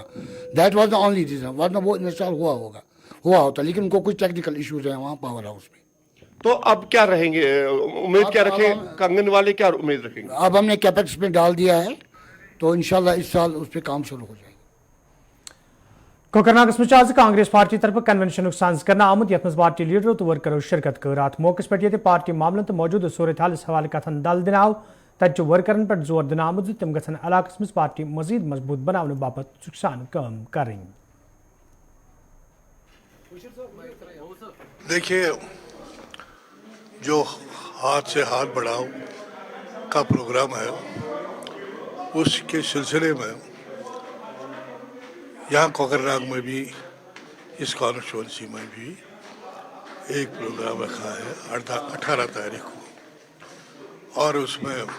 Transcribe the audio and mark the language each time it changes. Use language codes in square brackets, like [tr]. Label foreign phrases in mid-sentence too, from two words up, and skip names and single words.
[en] that was the only reason, [hi] वरना वो इंस्टॉल हुआ होता, लेकिन उनको कुछ [en] technical issues [hi] हैं वहाँ [en] power house [hi] में। तो अब क्या रहेंगे, उम्मीद क्या रखें, कंगन वाले क्या उम्मीद रखेंगे? अब हमने कैपेक्स में डाल दिया है, तो इंशाल्लाह इस साल उस पर काम शुरू हो जाएगा। [ks] कोकरनागस में कांग्रेस पार्टी तरफ कन्वेंशन सांस करना आमुद, यथ पार्टी लीडरों तो वर्करों शिरकत कर। अत मौके पे पार्टी मामलन तो मौजूद सूरत हाल हवाले कथन दल दिन आव, तत वर्करन पर जोर दिन आमुद तम गन इलाकस में पार्टी मजीद मजबूत बनाने बाबत सुखसान काम करें। [hi] देखिए, जो हाथ से हाथ बढ़ाओ का प्रोग्राम है, उसके सिलसिले में यहाँ कोकरनाग में भी, इस कॉन्स्टिट्यूंसी में भी एक प्रोग्राम रखा है 18 तारीख को, और उसमें